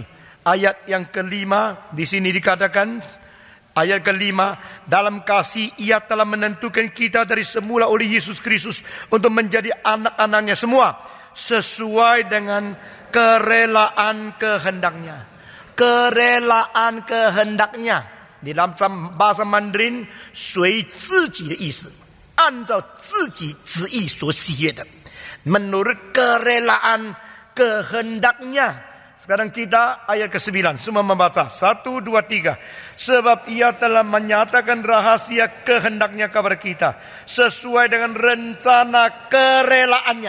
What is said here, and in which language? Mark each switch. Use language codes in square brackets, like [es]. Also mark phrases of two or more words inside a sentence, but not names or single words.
[id] Ayat yang ke-5 di sini dikatakan, ayat ke-5, dalam kasih ia telah menentukan kita dari semula oleh Yesus Kristus untuk menjadi anak-anaknya semua sesuai dengan kerelaan kehendaknya. Kerelaan kehendaknya di dalam bahasa Mandarin, [zh] 随自己的意思，按照自己旨意所喜悦的。 [id] Menurut kerelaan kehendaknya Sekarang kita ayat ke-9. Semua membaca. 1, 2, 3. Sebab ia telah menyatakan rahasia kehendaknya kepada kita. Sesuai dengan rencana kerelaannya.